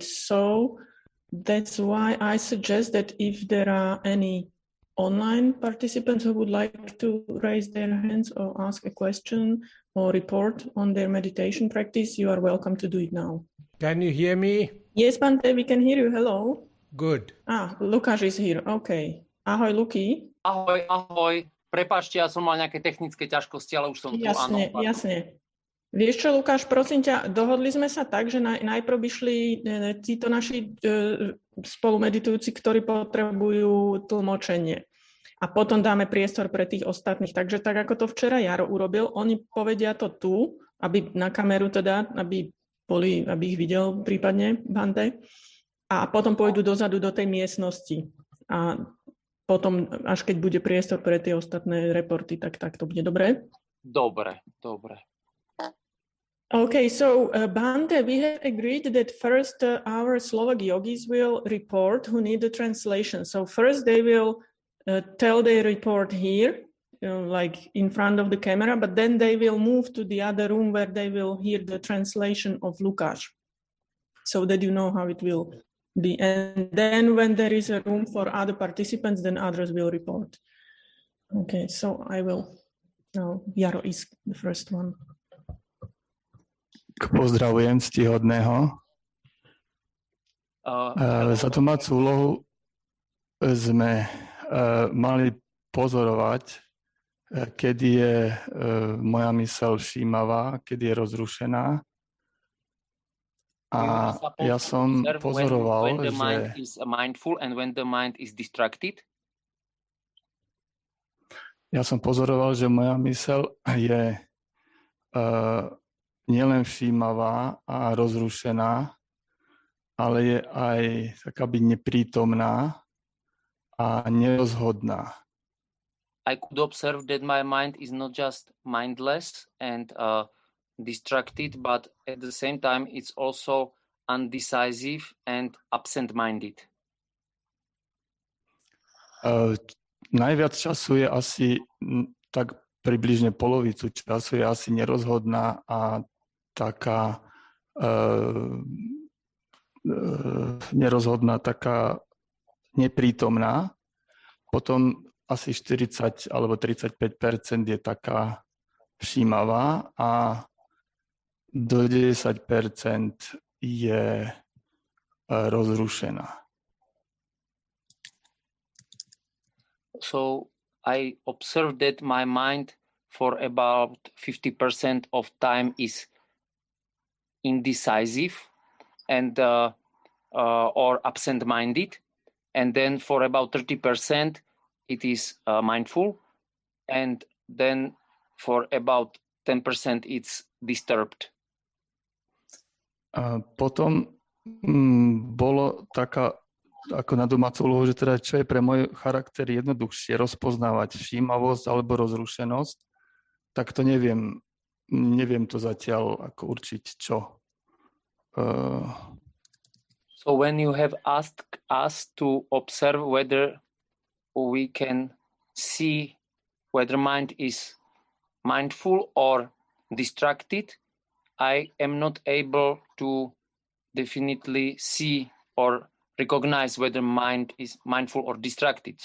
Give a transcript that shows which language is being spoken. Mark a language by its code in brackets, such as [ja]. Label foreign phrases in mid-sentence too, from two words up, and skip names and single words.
[en] So that's why I suggest that if there are any online participants who would like to raise their hands or ask a question or report on their meditation practice, you are welcome to do it now. Can you hear me? Yes, Bante, we can hear you. Hello. Good. Lukáš is here. [sk] Okay. Ahoj, Luky. Ahoj. Prepáčte, ja som mal nejaké technické ťažkosti, ale už som tu. Jasne. Vieš čo, Lukáš, prosím ťa, dohodli sme sa tak, že najprv by šli títo naši spolumeditujúci, ktorí potrebujú tlmočenie. A potom dáme priestor pre tých ostatných. Takže tak, ako to včera Jaro urobil, oni povedia to tu, aby na kameru teda, aby ich videl prípadne Bante. A potom pôjdu dozadu do tej miestnosti. A potom, až keď bude priestor pre tie ostatné reporty, tak to bude dobré? Dobre. [en] Okay, so Bante, we have agreed that first our Slovak yogis will report who need the translation. So first they will tell their report here, like in front of the camera, but then they will move to the other room where they will hear the translation of Lukáš, so that you know how it will be. And then when there is a room for other participants, then others will report. Okay, so I will. Now, Jaro is the first one. [sk] Pozdravujem ctihodného. Za domácu úlohu sme mali pozorovať, kedy je moja myseľ všímavá, kedy je rozrušená. A ja som pozoroval, že moja myseľ je nielen všímavá a rozrušená, ale je aj taká byť neprítomná a nerozhodná. [en] I could observe that my mind is not just mindless and distracted, but at the same time it's also undecisive and absent-minded. [sk] Najviac času je asi tak približne polovicu času je asi nerozhodná a taká nerozhodná, taká neprítomná. Potom asi 40 alebo 35% je taká všímavá a do 10% je rozrušená. [en] So I observed that my mind for about 50% of time is indecisive and or absent-minded, and then for about 30% it is mindful, and then for about 10% it's disturbed. [sk] Potom bolo taká ako na domácu úlohu, že teda čo je pre môj charakter jednoduchšie rozpoznávať všímavosť alebo rozrušenosť, tak to neviem to zatiaľ ako určiť čo. [en] So when you have asked us to observe whether we can see whether mind is mindful or distracted, I am not able to definitely see or recognize whether mind is mindful or distracted.